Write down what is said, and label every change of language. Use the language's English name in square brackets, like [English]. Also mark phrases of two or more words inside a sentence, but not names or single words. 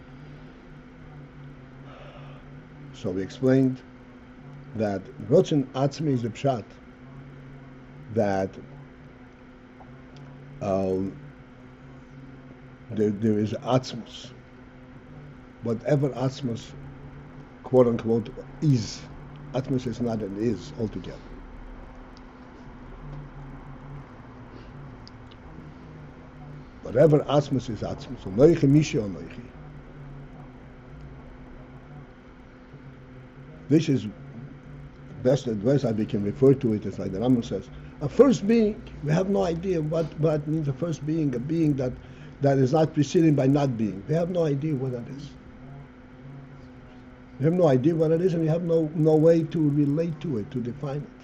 [English] So we explained that [Hebrew] רצון עצמי [English] is a pshat, that there is atzmus. Whatever atzmus, quote unquote, is. Atzmus is not an is altogether. Whatever atzmus is atzmus. [Hebrew] אנכי מי שאנכי. [English] This is best advice that we can refer to it as, like the Rambam says, a first being. We have no idea what means a first being, a being that is not preceded by not being. We have no idea what that is. We have no idea what it is, and we have no way to relate to it, to define it.